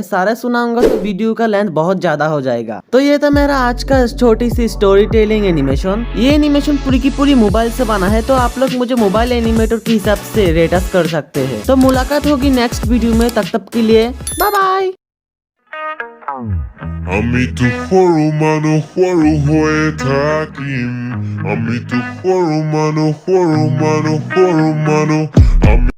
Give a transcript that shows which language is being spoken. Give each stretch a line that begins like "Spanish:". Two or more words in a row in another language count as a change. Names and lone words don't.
Hindi: सारा सुनाऊंगा तो वीडियो का लेंथ बहुत ज्यादा हो जाएगा। तो ये था मेरा आज का छोटी सी
English: story telling animation.
Hindi: ये एनिमेशन पूरी की पूरी मोबाइल से बना है, तो आप लोग मुझे
English: mobile animator
Hindi: के हिसाब से रेटस कर सकते हैं। तो मुलाकात होगी
English: next video
Hindi: में, तब के लिए
English: bye bye.
Assamese: আমি তো সৰু মানুহ সৰু হৈয়ে থাকিম। আমি তো সৰু মানুহ সৰু মানুহ সৰু মানুহ। আমি